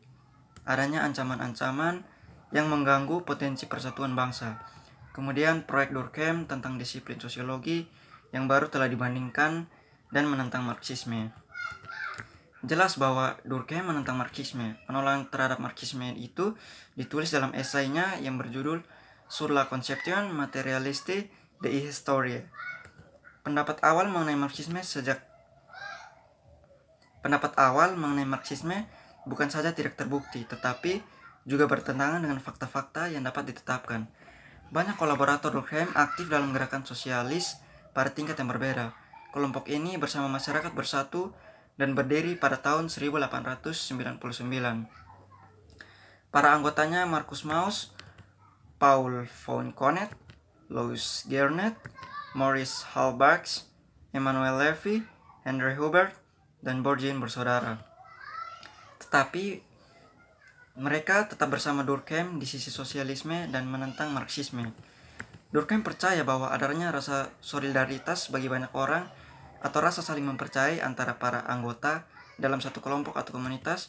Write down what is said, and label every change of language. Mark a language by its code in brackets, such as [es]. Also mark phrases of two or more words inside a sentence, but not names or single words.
[id] Adanya ancaman-ancaman yang mengganggu potensi persatuan bangsa. Kemudian proyek Durkheim tentang disiplin sosiologi yang baru telah dibandingkan dan menentang Marxisme. Jelas bahwa Durkheim menentang Marxisme. Penolakan terhadap Marxisme itu ditulis dalam esainya yang berjudul Sur la conception matérialiste de l'histoire. Pendapat awal mengenai Marxisme bukan saja tidak terbukti, tetapi juga bertentangan dengan fakta-fakta yang dapat ditetapkan. Banyak kolaborator Durkheim aktif dalam gerakan sosialis pada tingkat yang berbeda. Kelompok ini bersama masyarakat bersatu dan berdiri pada tahun 1899. Para anggotanya Marcus Mauss, Paul von Konet, Louis Gernet, Maurice Halbach, Emmanuel Levy, Henry Hubert, dan Borgin bersaudara. Tetapi mereka tetap bersama Durkheim di sisi sosialisme dan menentang Marxisme. Durkheim percaya bahwa adanya rasa solidaritas bagi banyak orang atau rasa saling mempercayai antara para anggota dalam satu kelompok atau komunitas.